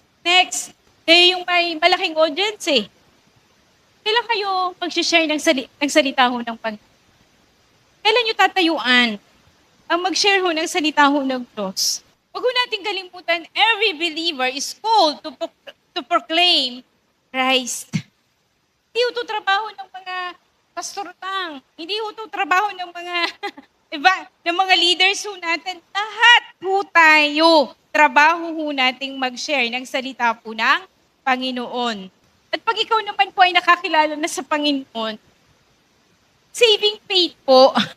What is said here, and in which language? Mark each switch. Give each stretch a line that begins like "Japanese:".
Filipino: Next, yung may malaking audience eh. Kailan kayo mag-share ng salita ho ng Panginoon? Kailan nyo tatayuan ang mag-share ho ng salita ho ng Diyos? Huwag ho natin kalimutan,
English: every believer is called to proclaim Christ.
Filipino: Hindi ho ito trabaho ng mga pastor lang. Hindi ho ito trabaho ng mga, ng mga leaders ho natin. Lahat ho tayo, trabaho ho nating mag-share ng salita po ng Panginoon. At pag ikaw naman po ay nakakilala na sa Panginoon, saving faith po.